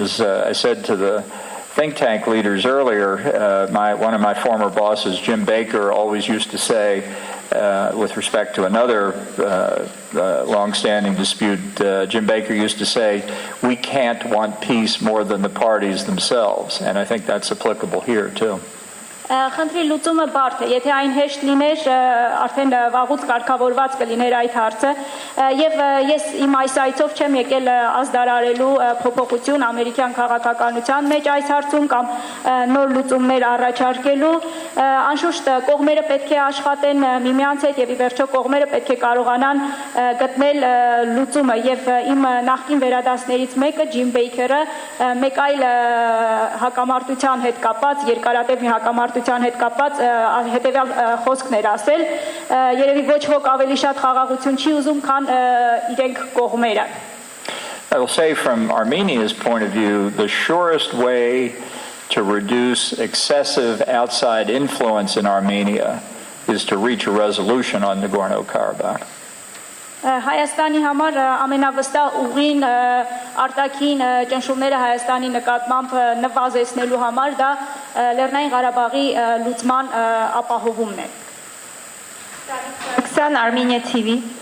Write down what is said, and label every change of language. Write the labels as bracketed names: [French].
[English] As I said to the think tank leaders earlier, one of my former bosses, Jim Baker, always used to say, with respect to another long-standing dispute, Jim Baker used to say, we can't want peace more than the parties themselves. And I think that's applicable here too. [Armenian] Խնդրի լուծումը բարդ է, եթե այն հեշտ լիներ, արդեն վաղուց կարգավորված կլիներ այդ հարցը, եւ ես իմ այս այցով չեմ եկել ազդարարելու փոփոխություն ամերիկյան քաղաքականության մեջ այս հարցում կամ նոր լուծումներ առաջարկելու, անշուշտ կողմերը պետք է աշխատեն միմյանց հետ եւ ի վերջո կողմերը պետք է կարողանան գտնել լուծումը եւ իմ նախկին վերադասներից մեկը Ջիմ Բեյքերը մեկ այլ հակամարտության հետ կապված երկարատև մի հակամարտության հետ կապված հետեւյալ խոսքներ ասել, երևի ոչ ոք ավելի շատ խաղաղություն չի ուզում, քան իրենք կողմերը. [English] I will say from Armenia's point of view, the surest way to reduce excessive outside influence in Armenia is to reach a resolution on Nagorno-Karabakh. [Armenian] Հայաստանի համար ամենավստահ ուղին արտաքին ճնշումները Հայաստանի նկատմամբ նվազեցնելու համար դա Լեռնային Ղարաբաղի լուծման ապահովումն է։ Քսան Armenia TV